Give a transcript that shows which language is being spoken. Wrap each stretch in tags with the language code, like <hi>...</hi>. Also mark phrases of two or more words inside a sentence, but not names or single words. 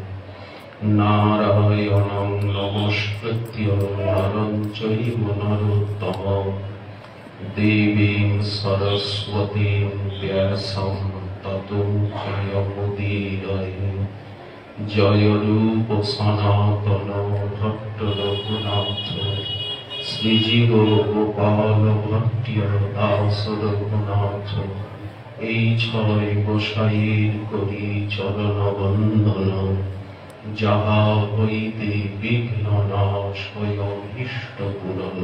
<sa>नारायणं नमस्कृत्य नरं चैव नरोत्तमं देवीं सरस्वतीं व्यासं ततो जयमुदीरये।</sa> <bn>জয় রূপ সনাতন ভট্ট রঘুনাথ শ্রীজীব গোপাল ভট্ট দাস রঘুনাথ। এই ছয় গোসাইয়ের করি চরণ বন্দন, যাহা হইতে বিঘ্ন নাশ হয় অভীষ্ট পূরণ।</bn>